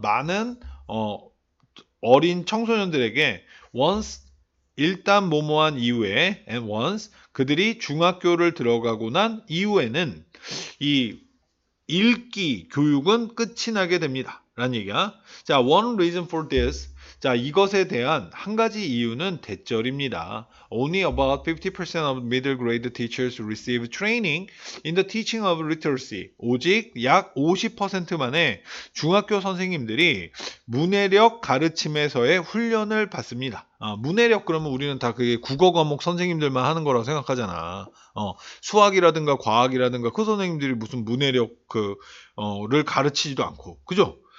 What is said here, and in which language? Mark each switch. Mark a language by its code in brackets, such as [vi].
[ko] 많은 어린 청소년들에게 once 일단 뭐뭐한 이후에 [en] and once [ko] 그들이 중학교를 들어가고 난 이후에는 이 읽기 교육은 끝이 나게 됩니다. 라는 얘기야. 자, [en] one reason for this. [ko] 자, 이것에 대한 한 가지 이유는 대절입니다. [en] Only about 50% of middle grade teachers receive training in the teaching of literacy. [ko] 오직 약 50%만의 중학교 선생님들이 문해력 가르침에서의 훈련을 받습니다. 문해력 그러면 우리는 다 그게 국어 과목 선생님들만 하는 거라고 생각하잖아. 수학이라든가 과학이라든가 그 선생님들이 무슨 문해력 를 가르치지도 않고. 그죠?